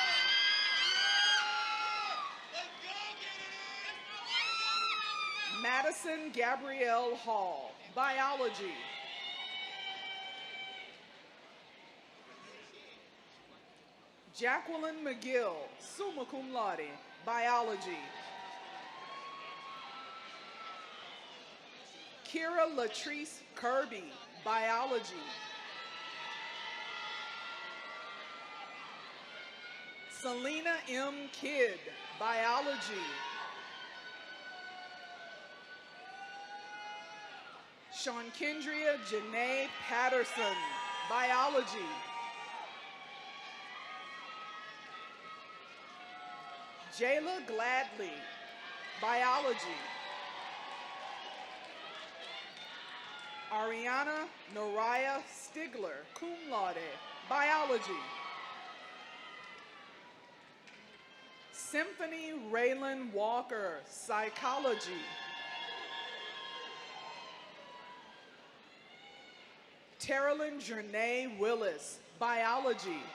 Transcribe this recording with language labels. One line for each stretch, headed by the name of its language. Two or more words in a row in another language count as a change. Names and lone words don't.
English: Madison Gabrielle Hall, Biology. Jacqueline McGill,
Latin: summa cum laude,
English: Biology. Kira Latrice Kirby, Biology. Selena M. Kidd, Biology. Shankendria Janae Patterson, Biology. Jayla Gladley, Biology. Ariana Noraya Stigler,
Latin: cum laude,
English: Biology. Symphony Raylan Walker, Psychology. Terilyn Jernay Willis, Biology.